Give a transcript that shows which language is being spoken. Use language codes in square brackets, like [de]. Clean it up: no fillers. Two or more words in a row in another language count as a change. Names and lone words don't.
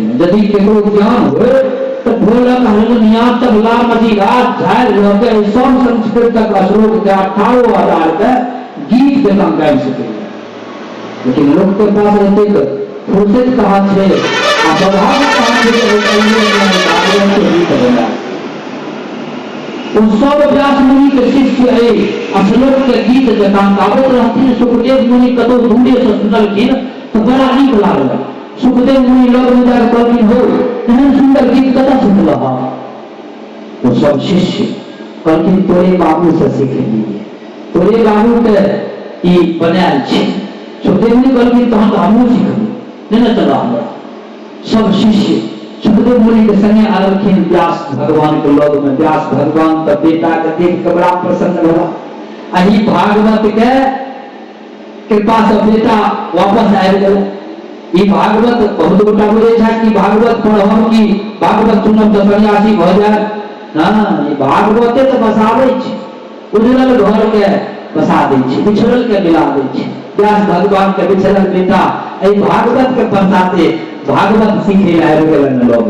[mai] यदि केकरो ज्ञान हो तो ढोलक हारमोनिया तबला मजीरा झाल लगे सब संस्कृतक श्लोक के 18,000 के गीत जेना गाबि सकैया, लेकिन लोक के पास एतेक फुर्सत कहाँ छै आ स्वभाव कहाँ छै के गीत बना। उन सब व्यास मुनि के शिष्य श्लोक के गीत जकाँ गाबैत रहथिन। सुखदेव मुनि कतौ दूरे से सुनलखिन तो बड़ा नीक लागल। सुखदेव मुनि लग में जाकर कहलखिन हो एहन सुंदर गीत कतऽ सुनलह? वो सब शिष्य कहलखिन तोरे बाबू से सीखलिए, तोरे बाबू के ई बनायल छै। सुखदेव मुनि कहलखिन तहन तो हमहूँ सीखब, नहीं न चला हमरा। सब शिष्य सुखदेव मुनि के संगे आलखिन व्यास भगवान के लग में। व्यास भगवान तो बेटा के देख के बड़ा प्रसन्न भेला। अही भागवत के कृपा से बेटा वापस आबि गेल। ई भागवत बहुत गोटा बुझे छै कि भागवत पढ़ब कि भागवत सुनब तो सन्यासी भ जाय ना, ई भागवते तो बसाबै छै, उजड़ल घर के बसा दै छै, बिछड़ल के मिला दै छै। व्यास भगवान के बिछड़ल बेटा एहि भागवत के बसाते भागवत सीखे आबि गेलन लोग।